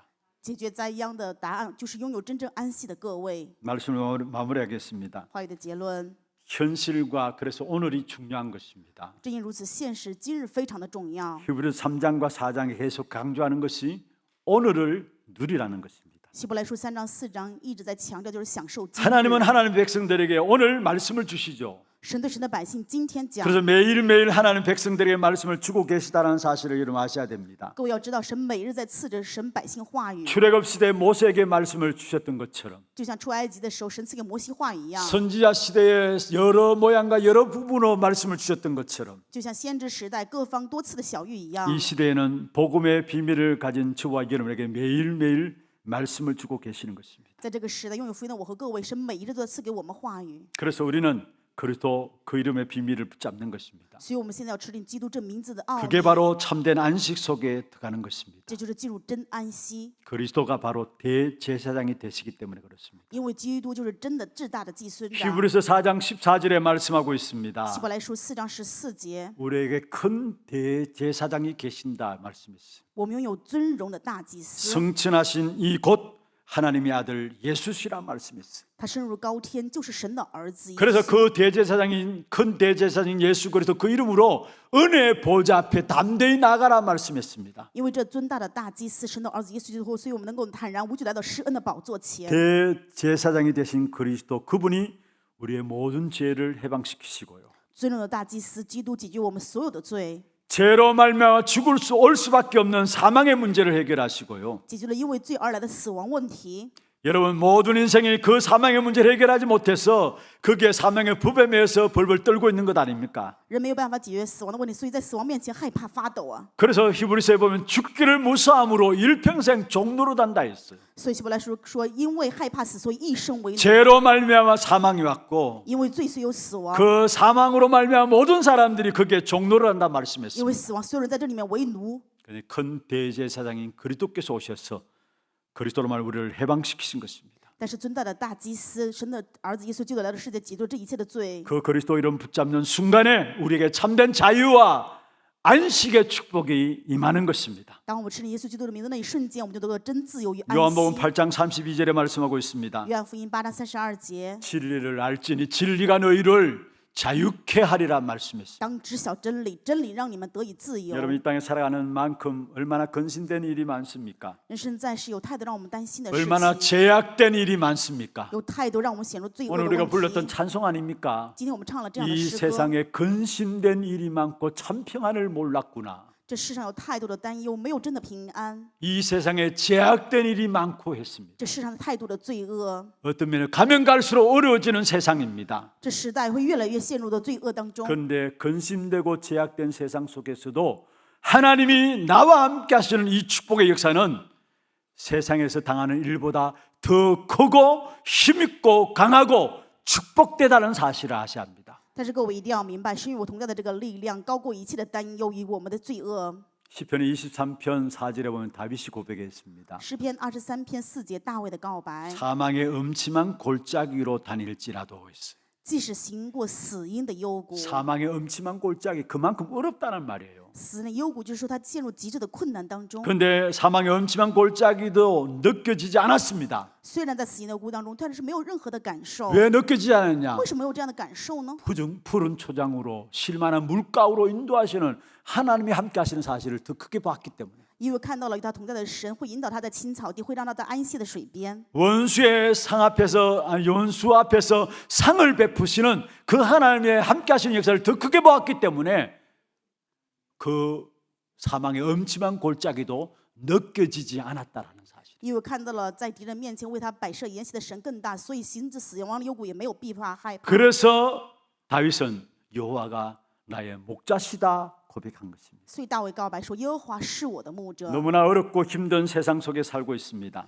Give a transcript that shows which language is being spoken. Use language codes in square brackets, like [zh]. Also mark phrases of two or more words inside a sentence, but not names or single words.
[zh] 解决灾殃的答案就是拥有真正安息的各位。 [ko] 말씀을 마무리하겠습니다. [zh] 话语的结论， [ko] 현실과 그래서 오늘이 중요한 것입니다. [zh] 正因如此，现实今日非常的重要。 [ko] 히브리서 3장과 4장에 계속 강조하는 것이 오늘을 누리라는 것입니다. [zh] 希伯来书3章4章一直在强调，就是享受今日。 [ko] 하나님은 하나님 백성들에게 오늘 말씀을 주시죠. [zh] 神对神的百姓今天讲， [ko] 그래서 매일매일 하나님 백성들에게 말씀을 주고 계시다는 사실을 여러분 아셔야 됩니다. [zh] 各位要知道，神每日在赐着神百姓话语， [ko] 출애굽 시대에 모세에게 말씀을 주셨던 것처럼 [zh] 就像出埃及的时候，神赐给摩西话语一样， [ko] 선지자 시대에 여러 모양과 여러 부분으로 말씀을 주셨던 것처럼 [zh] 就像先知时代各方多次的小谕一样。 [ko] 이 시대에는 복음의 비밀을 가진 저와 여러분에게 매일매일 말씀을 주고 계시는 것입니다. [zh] 在这个时代，拥有福音的我和各位，神每一日都在赐给我们话语， [ko] 그래서 우리는 그리스도 그 이름의 비밀을 붙잡는 것입니다. [zh] 所以我们现在要持定基督这名字的奥 [ko] 그게 [zh] 秘， [ko] 바로 참된 안식 속에 들어가는 것입니다. [zh] 这就是进入真安息。 [ko] 그리스도가 바로 대제사장이 되시기 때문에 그렇습니다. [zh] 因为基督就是真的至大的祭司长。 [ko] 히브리서 4장 14절에 말씀하고 있습니다. [zh] 希伯来书4章14节， [ko] 우리에게 큰 대제사장이 계신다 말씀했어요. [zh] 我们拥有尊荣的大祭司， [ko] 성천하신 이 곧 하나님의 아들 예수시라 말씀했어요. [zh] 他升入高天，就是神的儿子耶 [ko] 그래서 [zh] 稣。 [ko] 그 대제사장인 큰 대제사장인 예수 그리스도 그 이름으로 은혜 보좌 앞에 담대히 나가라 말씀했습니다. [zh] 因为这尊大的大祭司，神的儿子耶稣基督，所以我们能够坦然无惧来到施恩的宝座前。 [ko] 대제사장이 되신 그리스도 그분이 우리의 모든 죄를 해방시키시고요. [zh] 尊荣的大祭司基督解决我们所有的罪， [ko] 죄로 말미암아 올 수밖에 없는 사망의 문제를 해결하시고요. [zh] 解决了因为罪而来的死亡问题， [ko] 여러분 모든 인생이 그 사망의 문제를 해결하지 못해서 거기에 사망의 법에 매여서 벌벌 떨고 있는 것 아닙니까? [zh] 人没有办法解决死亡的问题，所以在死亡面前害怕发抖啊。 [ko] 그래서 히브리서에 보면 죽기를 무사함으로 일평생 종로로 단다 했어요. [zh] 所以希伯来说，因为害怕死，所以一生为奴； [ko] 죄로 말미암아 사망이 왔고 [zh] 因为罪虽有死亡， [ko] 그 사망으로 말미암아 모든 사람들이 거기에 종로를 한다 [zh] 因 [ko] 말씀했습니다. [zh] 为死亡，所有人在这里面为奴。 [ko] 큰 대제사장인 그리스도께서 오셔서 그리스도로 말 우리를 해방시키신 것입니다. [zh] 但是尊大的大祭司，神的儿子耶稣基督来到世界，解决这一切的罪。 [ko] 그 그리스도 이름 붙잡는 순간에 우리에게 참된 자유와 안식의 축복이 임하는 것입니다. [zh] 当我们吃了耶稣基督的名字那一瞬间，我们就得到真自由与安息。 [ko] 요한복음 8장 32절에 말씀하고 있습니다. [zh] 约翰福音8章32节， [ko] 진리를 알지니 진리가 너희를 자유케 하리라 말씀했습니다. [zh] 当知晓真理，真理让你们得以自由。 [ko] 여러분 이 땅에 살아가는 만큼 얼마나 근심된 일이 많습니까? [zh] 人生在世有太多让我们担心的事 [ko] 얼마나 [zh] 情， [ko] 제약된 일이 많습니까? [zh] 有太多让我们陷入罪恶 [ko] 오늘 [zh] 的 [ko] 우리가 [zh] 问 [ko] 불렀던 [zh] 题。 [ko] 찬송 아닙니까? [zh] 今天我们唱了这样的 [ko] 이 [zh] 诗歌， [ko] 세상에 근심된 일이 많고 참 평안을 몰랐구나. [zh] 这世上有太多的担忧，没有真的平安。 [ko] 이 세상에 제약된 일이 많고 했습니다. [zh] 这世上太多的罪恶， [ko] 어떤 면에 가면 갈수록 어려워지는 세상입니다. [zh] 这时代会越来越陷入到罪恶当中。 [ko] 그런데 근심되고 제약된 세상 속에서도 하나님이 나와 함께 하시는 이 축복의 역사는 세상에서 당하는 일보다 더 크고 힘있고 강하고 축복되다는 사실을 아셔야 합니다. [zh] 但是各位一定要明白，神与我同在的这个力量高过一切的担忧与我们的罪恶。 [ko] 시편의 23편 4절에 보면 다윗이 고백했습니다. [zh] 诗篇23篇4节，大卫的告白： [ko] 사망의 음침한 골짜기로 다닐지라도 했어요. [zh] 即使行过死荫的幽谷， [ko] 사망의 음침한 골짜기 그만큼 어렵다는 말이에요. [zh] 死的幽谷就是说他陷入极致的困难当中。 [ko] 그런데 사망의 음침한 골짜기도 느껴지지 않았습니다. [zh] 虽然在死荫的幽谷当中，但是没有任何的感受。 [ko] 왜 느껴지지 않았냐? [zh] 为什么有这样的感受呢？ [ko] 푸른 초장으로 실만한 물가로 인도하시는 하나님이 함께 하시는 사실을 더 크게 봤기 때문에 [zh] 因为看到了与他同在的神会引导他在青草地，会让他在安息的水边。 [ko] 원수의 원수 앞에서 상을 베푸시는 그 하나님의 함께 하시는 역사를 더 크게 보았기 때문에 그 사망의 음침한 골짜기도 느껴지지 않았다라는 사실. [zh] 因为看到了在敌人面前为他摆设筵席的神更大，所以行至死亡的幽谷也没有必怕害怕。 [ko] 그래서 다윗은 여호와가 나의 목자시다 고백한 것입니다. [zh] 所以大卫告白说：“耶和华是我的牧者。” [ko] 너무나 어렵고 힘든 세상 속에 살고 있습니다.